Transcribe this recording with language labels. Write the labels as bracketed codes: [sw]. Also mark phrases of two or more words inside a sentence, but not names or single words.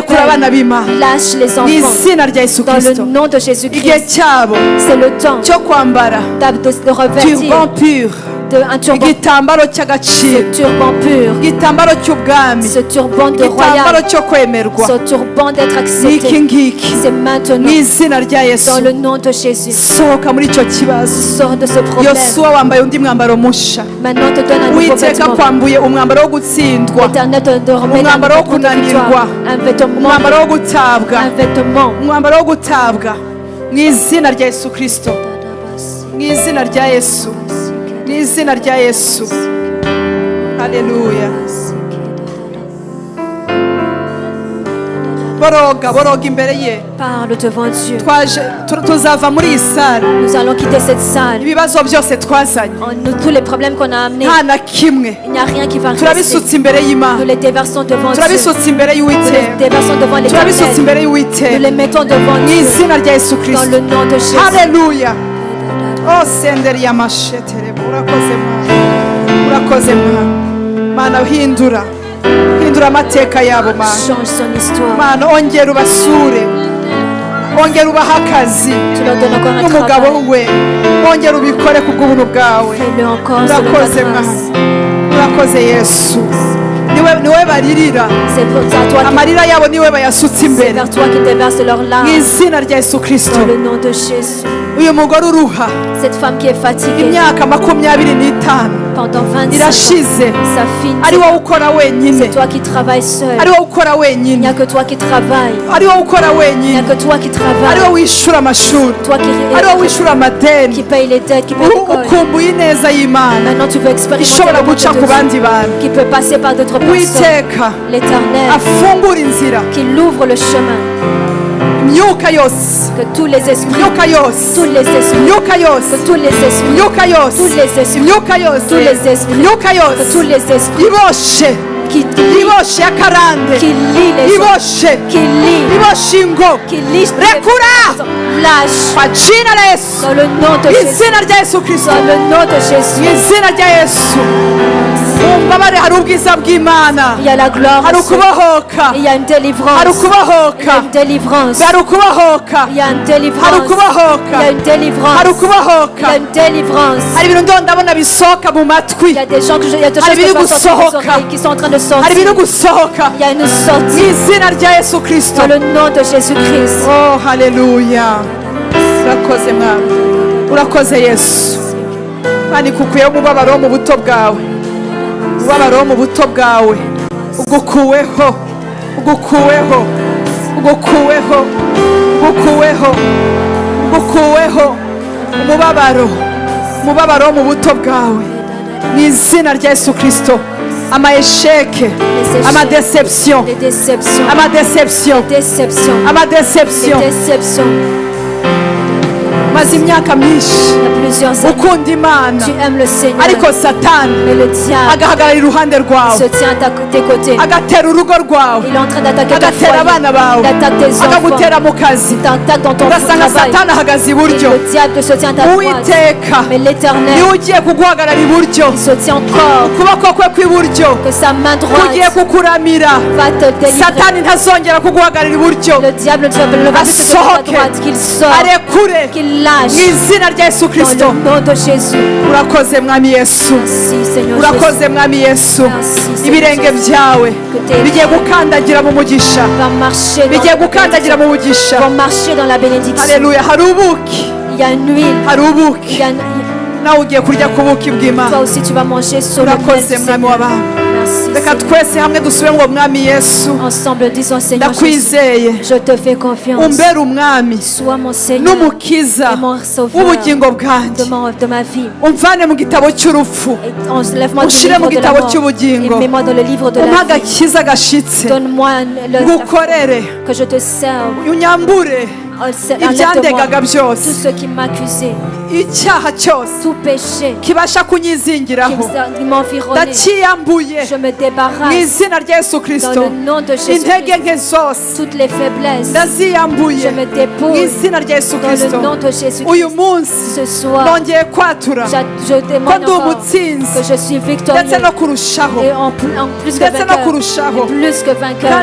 [rw] rekura abana [fr] peine. [rw] b'Imana [fr] Lâche les [rw] mu [fr] enfants. [rw] izina rya Yesu [fr] Dans le Kristo nom de [rw] igihe [fr] Jésus-Christ. [rw] cyabo [fr] C'est le temps [rw] cyo kwambara [fr] de revêtir turban pur un turban, [rw] igitambaro cy'agaciro, [fr] ce turban pur, [rw] igitambaro cy'ubwami, [fr] ce turban de [rw] igitambaro [fr] royal, [rw] cyo kwemerwa. [fr] ce turban d'être [rw] Niki [fr] accepté. [rw] ngiki [fr] C'est maintenant, [rw] mu izina rya Yesu. [fr] dans le nom de Jésus. [rw] Sohoka muri icyo kibazo. [fr] Sors de ce problème. [rw] Yosuwa wambaye undi mwambaro musha. [fr] Maintenant, te donne un nouveau Uwiteka vêtement. [rw] kwambuye umwambaro wo gutsindwa, [fr] L'Éternel te remet un [rw] umwambaro wo [fr] vêtement de [rw] kunanirwa, [fr] victoire, un vêtement, [rw] umwambaro wo gutabwa, [fr] un vêtement. [rw] umwambaro wo gutabwa mu izina rya Yesu Kristo, mu izina rya Yesu, mu izina rya Yesu. Haleluya. boroga imbere ye. [fr] Parle devant Dieu. [rw] Tuzava muri iyi sare, [fr] Nous allons quitter cette salle. [rw] ibibazo byose twazanye [fr] Tous les problèmes qu'on a amenés, [rw] nta na kimwe [fr] il n'y a rien qui va rester. [rw] turabisutse imbere [fr] Nous [rw] y'Imana, [fr] les déversons devant Dieu. [rw] turabisutse imbere [fr] Nous les [rw] y'Uwiteka, [fr] déversons devant [rw] turabisutse [fr] l'Éternel. [rw] imbere [fr] Nous les [rw] y'Uwiteka [fr] mettons devant [rw] mu [fr] Dieu. [rw] izina rya Yesu [fr] Dans Kristo. le nom de Jésus. [rw] Haleluya. Oh senderi y'amashetere, urakoze Mana, urakoze Mana. Mana hindura amateka yabo Mana. [fr] Change son histoire. [rw] Mana ongera ubasure, ongera ubahe akazi [fr] Tu leur donnes encore un [rw] n'umugabo [fr] travail. [rw] we, ongera ubikore ku bw'ubuntu bwawe. [fr] Fais-le encore selon ta [rw] Urakoze [fr] grâce. [rw] Mana, urakoze Yesu. Niwe baririra, [fr] C'est pour toi qui [rw] amarira yabo niwe bayasutse [fr] c'est [rw] imbere [fr] vers toi qui déverse leurs [rw] mu [fr] larmes. [rw] izina rya Yesu Kristo. [fr] Dans le nom de Jésus. [rw] Uyu mugore uruha [fr] Cette femme qui est fatiguée [rw] imyaka 25 [fr] pendant 25 ans, [rw] irashize, [fr] ça finit. [rw] ari wowe ukora wenyine, [fr] C'est toi qui travailles seul. [rw] ari wowe ukora [fr] Il n'y [rw] wenyine, [fr] a que toi qui travailles. [rw] ari wowe ukora [fr] Il n'y a [rw] wenyine, [fr] que toi qui [rw] ari [fr] travailles. [rw] wowe wishyura amashuri, [fr] Toi [rw] ari wowe wishyura [fr] qui [rw] amadeni. [fr] paye les dettes, qui paye l'école. [rw] Ukumbuye ineza y'Imana [fr] Maintenant tu veux expérimenter [rw] ishobora [fr] le monde [rw] guca [fr] de [rw] ku [fr] Dieu, [rw] bandi bantu. [fr] qui peut passer par d'autres personnes. Uwiteka L'Éternel [rw] afungura inzira, [fr] qui ouvre le chemin. [rw] imyuka yose, [fr] Que tous les esprits, [rw] imyuka yose, [fr] tous les esprits, [rw] imyuka [fr] que [rw] yose, [fr] tous les esprits, [rw] imyuka yose, [fr] tous les esprits, [rw] imyuka yose, [fr] tous les esprits, [rw] imyuka [fr] que [rw] yose [fr] tous les esprits [rw] iboshe, [fr] qui lient, [rw] iboshe ya karande, [fr] qui lient les gens, [rw] iboshe, [fr] qui lient, [rw] iboshe ingo, [fr] qui lient [rw] rekura [fr] lâche [sw] kwa jina la Yesu, [fr] dans le nom de [rw] mu [fr] Jésus. [rw] izina rya Yesu Kristo, [fr] Dans le nom de [rw] mu [fr] Jésus. [rw] izina rya Yesu. Mumbabare hari ubwiza bw'Imana, [fr] Il y a la gloire. [rw] hari [fr] en Dieu. [rw] ukubahoka, [fr] Il y a une délivrance. [rw] hari [fr] Il y [rw] ukubahoka, [fr] a une délivrance. [rw] hari ukubahoka, [fr] Il y a une [rw] hari [fr] délivrance. [rw] ukubahoka, [fr] Il y a une délivrance. [rw] hari [fr] Il y [rw] ukubahoka. [fr] a une délivrance. [rw] Hari ibintu ndabona bisohoka mu matwi, [fr] Il y a des gens que il y a des choses [rw] Hari [fr] que je [rw] ibiri [fr] vois sortir des [rw] gusohoka. [fr] oreilles qui sont en train de [rw] hari [fr] sortir. [rw] ibiri gusohoka [fr] Il y a une [rw] mu [fr] sortie [rw] izina rya Yesu Kristo. [fr] dans le nom de Jésus-Christ. [rw] Oh haleluya, urakoze Mwana, urakoze Yesu. Kandi kukuyeho umubabaro wo mu buto bwawe, umubabaro wo mu buto bwawe ugukuweho, ugukuweho, ugukuweho, ugukuweho, ugukuweho umubabaro wo mu buto bwawe mu izina rya Yesu Kristo. Amaesheke, amadeception, [fr] Les déceptions. [rw] amadeception, [fr] Déception. Les [rw] amadeception. [fr] déceptions. [rw] Maze imyaka myinshi [fr] Il y a plusieurs années. [rw] ukunda Imana, [fr] Tu aimes le Seigneur. [rw] ariko Satani [fr] Mais le diable [rw] agahagarara iruhande [fr] se [rw] rwawe, [fr] tient à tes côtés. [rw] agatera urugo rwawe, [fr] Il est en train d'attaquer ton [rw] agatera abana [fr] foyer. [rw] bawe, [fr] Il attaque tes enfants. [rw] akagutera mu kazi, [fr] Il t'attaque dans ton [rw] ugasanga [fr] travail. [rw] Satani ahagaze [fr] Et [rw] iburyo. [fr] le diable se tient à ta droite. Uwiteka Mais l'Éternel, [rw] niwe ugiye kuguhagarara iburyo, [fr] il se tient encore. [rw] ukuboko kwe kw'iburyo [fr] Que sa main droite [rw] kugiye kukuramira. [fr] va te délivrer. [rw] Satani ntazongera kuguhagarara iburyo, [fr] Le diable ne va plus te à ta [rw] asohoke, [fr] droite. Qu'il sort. [rw] arekure [fr] Qu'il [rw] mu [fr] lâche. [rw] izina rya Yesu [fr] Dans Kristo. le nom de Jésus. [rw] Urakoze Mwami Yesu, [fr] Merci Seigneur Jésus. [rw] urakoze Mwami Yesu. [fr] Merci, Seigneur [rw] Ibirenge [fr] Jésus. [rw] byawe [fr] Que tes [rw] bigiye gukandagira mu mugisha, [fr] va marcher dans [rw] bigiye [fr] la [rw] gukandagira mu mugisha. [fr] vont marcher dans la bénédiction. [rw] Haleluya, hari ubuki, [fr] Il y a une huile. [rw] hari [fr] Il [rw] ubuki, [fr] y a une... [rw] nawe ugiye kurya ku buki [fr] Toi [rw] bw'Imana. [fr] aussi tu vas manger sur le miel du [rw] Urakoze Mwami [fr] Seigneur. [rw] w'abantu. [fr] Merci [rw] Reka [fr] Seigneur. [rw] twese hamwe dusubire ngo Mwami Yesu, [fr] Ensemble disons Seigneur Jésus. [rw] ndakwizeye, [fr] Je te fais confiance. [rw] umbere umwami [fr] Sois mon Seigneur [rw] n'umukiza [fr] et mon sauveur [rw] w'ubugingo bwanjye, [fr] de ma vie. [rw] umvane mu gitabo cy'urupfu, [fr] Et enlève-moi du [rw] Ushire mu [fr] livre de la [rw] gitabo [fr] mort. [rw] cy'ubugingo. [fr] Et mets-moi dans le livre de [rw] umpe [fr] la vie. [rw] agakiza gashitse, [fr] Donne-moi [rw] ngukorere, [fr] que je te serve. [rw] unyambure ibyandegaga [fr] Enlève-moi [rw] byose, [fr] tout ce qui m'accusait, [rw] icyaha cyose [fr] tout péché [rw] kibasha kunyizingiraho, [fr] qui m'environnait. [rw] ndakiyambuye [fr] Je me débarrasse dans le nom de Jésus-Christ. Toutes les faiblesses, je me dépose dans le nom de Jésus-Christ. Ce soir, je demande encore que je suis victorieux et en plus que vainqueur.